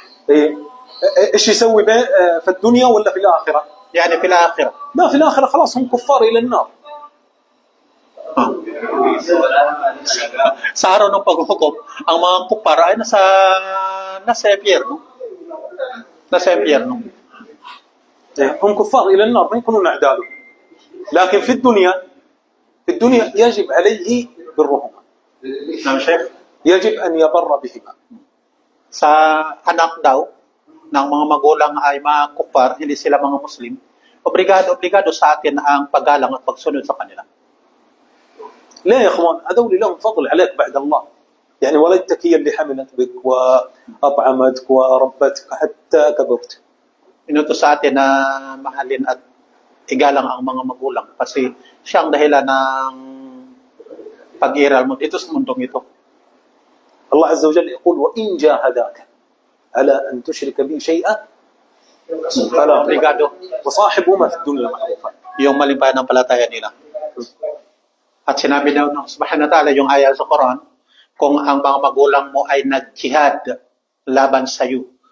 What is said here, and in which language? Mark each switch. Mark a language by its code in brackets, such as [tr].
[ar] إيه إيش يسوي به في الدنيا ولا في الآخرة؟ يعني في الآخرة. لا في الآخرة خلاص هم كفار إلى النار. [tl] So wala naman talaga. Sa araw ng paghuhukom, ang mga kupar ay nasa impyerno. Nasa impyerno. [ar] هم كفار إلى النار ما يكونون أعداء. لكن في الدنيا يجب عليه برهما. [tl] Ng Sheikh, [ar] يجب أن يبر بهما. [tl] sa anak daw ng mga magulang ay mga kupar, hindi sila mga Muslim, obligado sa atin ang paggalang at pagsunod sa kanila. [ar] لا يا اخوان هذول لهم فضل عليك بعد الله. يعني والدتك هي اللي حملت بك واطعمتك وربتك حتى كبرت. [tl] Inuto sa atin na mahalin at igalang ang mga magulang kasi siya ang dahilan ng pag-iral mo dito sa mundong ito. [ar] الله عز وجل يقول وإن جاهداك على أن تشرك بي شيئا فلا [tl] Obligado [ar] وصاحبهما في الدنيا معروفا. [tl] yung maling pananampalataya nila. At sinabi daw ng subhanahu wa ta'ala yung ayat sa Quran, kung ang mga magulang mo ay nag-jihad laban sa iyo.